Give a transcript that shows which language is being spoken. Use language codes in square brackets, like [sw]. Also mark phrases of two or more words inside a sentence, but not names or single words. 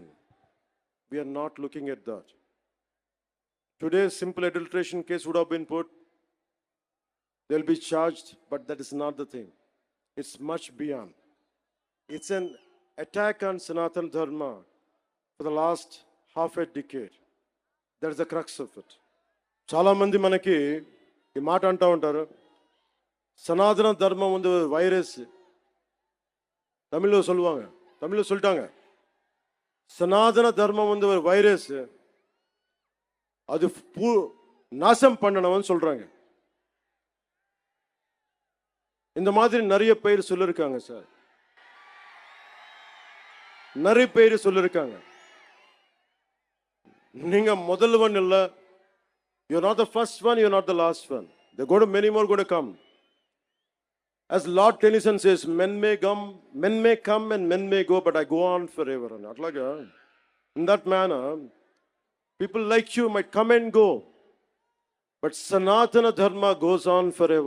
[en] We are not looking at that. Today's simple adulteration case would have been put, they'll be charged, but that is not the thing. It's much beyond. It's an attack on Sanatana Dharma for the last half a decade. That is the crux of it. [te] చాలామంది మనకి ఈ మాట అంటూ ఉంటారు, [ta] சனாதன தர்மம் வந்து வைரஸ். தமிழில் சொல்லுவாங்க, தமிழில் சொல்லிட்டாங்க, சனாதன தர்மம் வந்து ஒரு வைரஸ், அது நாசம் பண்ணணும்னு சொல்றாங்க. இந்த மாதிரி நிறைய பேர் சொல்லிருக்காங்க சார், நிறைய பேர் சொல்லிருக்காங்க. நீங்க முதல்வன் இல்ல, [en] you're not the first one, you're not the last one. There are going to many more going to come. As Lord Tennyson says, men may come and men may go, but I go on forever. Not like in that manner, people like you might come and go, but Sanatana Dharma goes on forever.